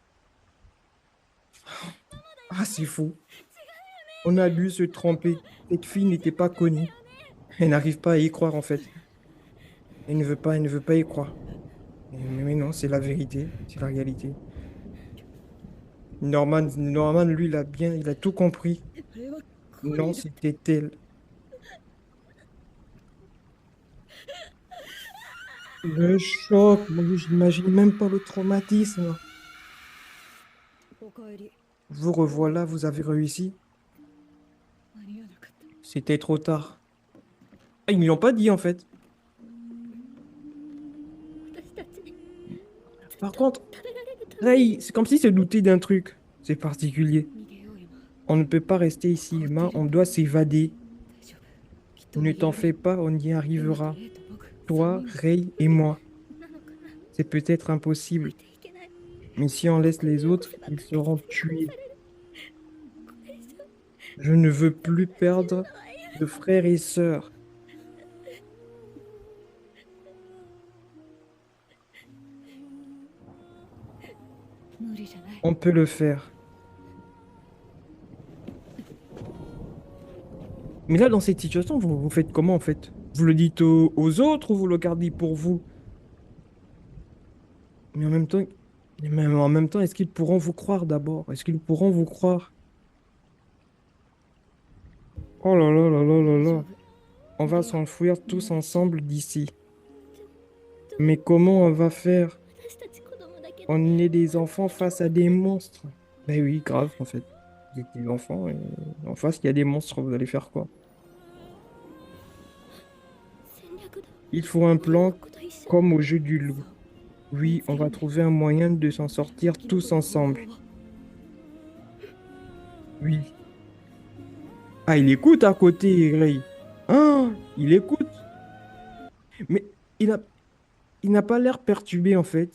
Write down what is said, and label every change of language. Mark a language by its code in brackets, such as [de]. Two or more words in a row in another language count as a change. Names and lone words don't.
[fr] Ah, c'est fou. On a dû se tromper. Cette fille n'était pas connue. Elle n'arrive pas à y croire, en fait. Elle ne veut pas y croire. Mais non, c'est la vérité, c'est la réalité. Norman, lui, il a tout compris. [ja] あれはコ [fr] Non, [ja] ニーだ。 [fr] c'était elle. Le choc, mon Dieu, j'imagine même pas le traumatisme. [ja] おかえり。 [fr] Vous revoilà, vous avez réussi. [ja] 間に合わなかった。 [fr] C'était trop tard. Ah, ils ne l'ont pas dit, en fait. [ja] 私たちに [fr] Par contre, [ja] 食べられるため [fr] là, c'est comme s'il se doutait d'un truc. C'est particulier. [ja] 逃げよう今。 [fr] On ne peut pas rester ici, Emma. On doit s'évader. [ja] 大丈夫。きっと [fr] Ne [ja] 逃げ [fr] t'en [ja] られ [fr] fais [ja] る。 [fr] pas, on y [ja] エマと [fr] arrivera. [ja] レイと僕。 [fr] Toi, [ja] 三人で [fr] Ray et moi. [ja] なのかな [fr] C'est peut-être [ja] 置 [fr] impossible. [ja] いていけない [fr] Mais si on laisse les [ja] 残 [fr] autres, [ja] せば [fr] ils [ja] 確 [fr] seront [ja] 実に殺 [fr] tués. [ja] されるこれ以上 [fr] Je ne veux plus [ja] 死ぬ [fr] perdre [ja] のは嫌 [fr] de frères et sœurs. On peut le faire. Mais là, dans cette situation, vous faites comment en fait? Vous le dites aux autres ou vous le gardez pour vous? Mais en même temps, est-ce qu'ils pourront vous croire d'abord? Est-ce qu'ils pourront vous croire? Oh là là là là là [ja] 大丈 [fr] là. [ja] 夫。 [fr] On va s'enfuir tous ensemble d'ici. Mais comment on va faire? [ja] 私たち子供だけで [fr] On est des enfants face à des monstres. Ben oui, grave en fait. Vous êtes des enfants et en face, il y a des monstres. Vous allez faire quoi? [ja] 戦略だ [fr] Il faut un [ja] こ [fr] plan [ja] こと一緒 [fr] comme au jeu du loup. Oui, on va trouver un moyen de s'en sortir tous ensemble. Oui. Ah, il écoute à côté, Ray. Ah, il écoute. Mais il a, il n'a pas l'air perturbé en fait.